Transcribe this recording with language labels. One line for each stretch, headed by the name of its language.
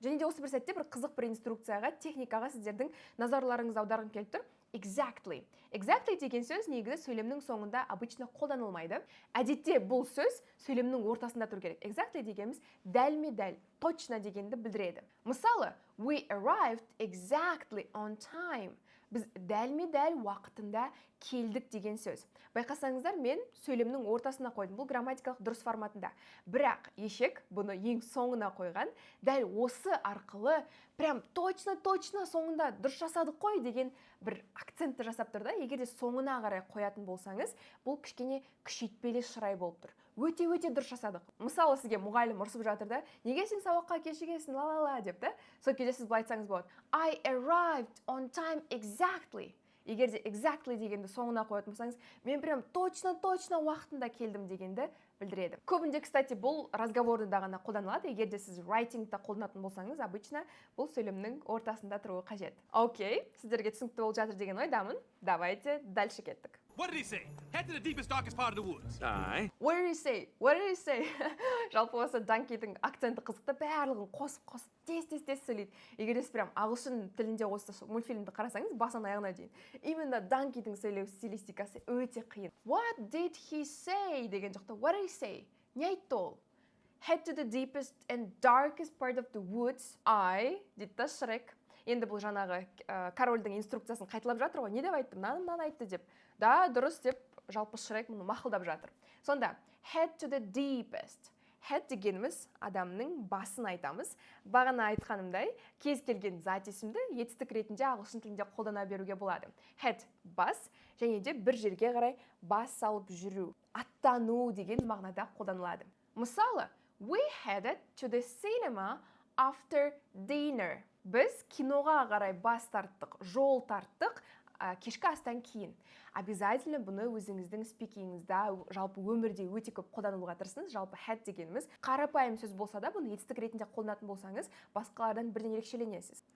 Kazakh: Және де осы бір сәтте бір қызық бір инструкцияға, техникаға сіздердің назарларыңыз аударғым келіп тұр.
English: Exactly.
Kazakh: Exactly деген сөз негізі сөйлемнің соңында обычно қолданылмайды. Әдетте бұл сөз сөйлемнің ортасында тұру керек. Exactly дегеніміз дәл, точно дегенді білдіреді.
English: Мысалы, we arrived exactly on time.
Kazakh: Біз дәл уақытында келдік деген сөз. Байқасаңыздар, мен сөйлемнің ортасына қойдым. Бұл грамматикалық дұрыс форматында. Бірақ ешек бұны ең соңына қойған. Дәл осы арқылы
Russian: прям точно
Kazakh: соңында дұрыс жасадық қой деген бір акцентті жасап тұр да. Егер де соңына қарай қоятын болсаңыз, бұл кішкене күшейтпелі шырай болып тұр. Өте дұрыс жасадық. Мысалы, сізге мұғалім ұрсып жатыр да, неге сен сабаққа кешігесің, ла деп та. Сол кезде сіз былай айтсаңыз болады.
English: I arrived on time exactly.
Kazakh: Егер де exactly дегенді соңына қоятын болсаңыз, мен
Russian: прям точно
Kazakh: уақытында келдім дегенді білдіреді. Көбінде, кстати, бұл разговорда ғана қолданылады. Егер де сіз writingта қолданатын болсаңыз, обычно бұл сөйлемнің ортасында тұруы қажет. Окей, сіздерге түсінікті болып жатыр деген ойдамын.
Russian: Давайте дальше
Kazakh: кеттік.
English: What did he say? Head to the deepest, darkest part of the woods. Aye. What did he say? What did he say?
Kazakh: Жалпы осы Данкидің акценті қызықты, барлығын қосып тез сөйлейді. Егер де сіз прям ағылшын тілінде осы мультфильмді қарасаңыз, басынан аяғына дейін. Именно Данкидің сөйлеу стилистикасы өте қиын.
English: What did he say?
Kazakh: деген жоқта.
English: What did he say?
Kazakh: Не айтты ол?
English: Head to the deepest and darkest part of the woods.
Kazakh: Дейді да Шрек. Енді бұл жаңағы корольдің инструкциясын қайталап жатыр ғой. Не деп айтты? Мынаны айтты деп. Да, дұрыс деп жалпы Шрек мұны мақұлдап жатыр. Сонда,
English: head to the deepest.
Kazakh: Head дегеніміз адамның басын айтамыз. Бағана айтқанымдай, кез келген зат есімді етістік ретінде ағылшын тілінде қолдана беруге болады. Head бас, және де бір жерге қарай бас салып жүру. Аттану деген мағынада қолданылады.
English: Мысалы, we headed to the cinema after dinner.
Kazakh: Біз киноға қарай бас тарттық, жол тарттық, кешкі астан кейін. Обязательно бұны өзіңіздің спикингіңізде, жалпы өмірде өте көп қолдануға тырысыңыз. Жалпы head дегеніміз қарапайым сөз болса да, бұны етістік ретінде қолданатын болсаңыз, басқалардан бірден ерекшеленесіз.